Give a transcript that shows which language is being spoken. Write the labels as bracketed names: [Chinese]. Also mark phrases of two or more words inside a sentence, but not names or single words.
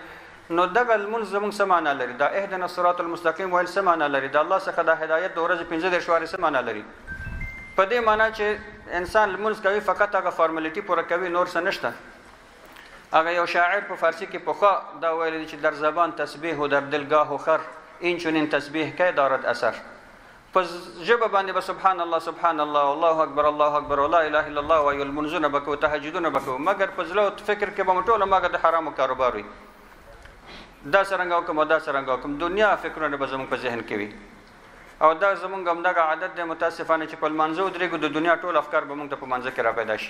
[Pashto] نو دغه لمونځ زمونږ څه معنا لري؟ دا [Arabic] اهدنا الصراط المستقیم [Pashto] ویل څه معنا لري؟ د الله څخه د هدایت د ورځې 15 وارې څه معنا لري؟ په دې معنا چې انسان لمونځ کوي فقط هغه فارملیټي پوره کوي، نور څه نشته. هغه یو شاعر په فارسی کې پخوا دا ویلی چې [Persian] در زبان تسبیح و در دلگاه و خر، این چنین تسبیح کی دارد اثر. [Pashto] په ژبه باندې به [Arabic] سبحان الله سبحان الله الله اکبر الله اکبر لا اله الا الله [Pashto] وایو، لمونځونه به کوو، تهجدونه به کوو، مګر په زړه او فکر کې به مو ټوله ماګه د حرامو کاروبار وي، دا څرنګه وکړم او دا څرنګه وکړم، دنیا فکرونه به زموږ په ذهن کې وي. او دا زمونږ همدغه عادت دی متاسفانه چې په لمانځه ودرېږو د دنیا ټول افکار به مونږ ته په مانځه کې را پیدا شي.